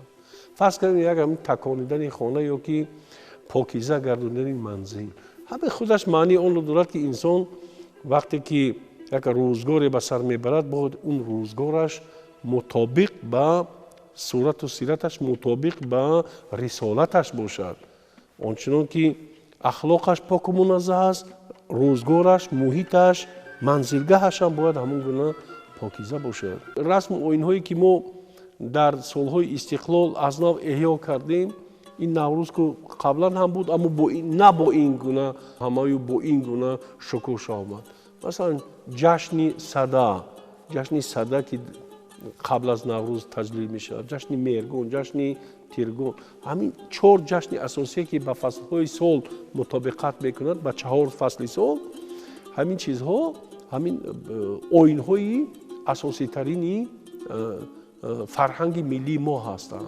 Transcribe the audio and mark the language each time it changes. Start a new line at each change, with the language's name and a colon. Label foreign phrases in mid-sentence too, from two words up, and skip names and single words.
Persian: فرض کنید یک همین تکانیدن خانه یا که پاکیزه گرداندن منزل، همه خودش معنی اون رو دارد که انسان وقتی که یک روزگاری به سر میبرد باید اون روزگارش مطابق به صورت و سیرتش، مطابق به رسالتش باشد. آنچنان که اخلاقش پاک و منزه است، روزگارش، محیطش،
Tajik: манзилгаҳаш ҳам бояд ҳамон гуна покиза бошад. Расму оинҳое ки мо дар солҳои истиқлол аз нав эҳё кардем, ин наврӯз ки қаблан ҳам буд, аммо на бо ин гуна ҳамаю бо ин гуна шукуша омад. Масалан ҷашни сада ки қабл аз наврӯз таҷлил мешавад, ҷашни мергон, ҷашни тиргон, ҳамин 4 ҷашни асосие ки ба фаслҳои сол мутобиқат мекунад, ба 4 фасли сол, ҳамин чизҳо ҳамин оинҳои асоситарини фарҳанги миллии мо ҳастанд.